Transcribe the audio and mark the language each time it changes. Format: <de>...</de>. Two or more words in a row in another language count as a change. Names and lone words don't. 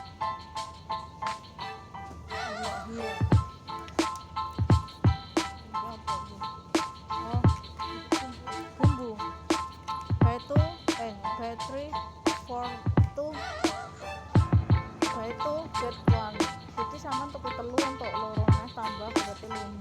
<id>Iya. Oh. Bumbu.</id> <en>Buy three for two. Buy two get one.</en> <id>Jadi sama untuk telu untuk lorone tambah berarti 5.</id>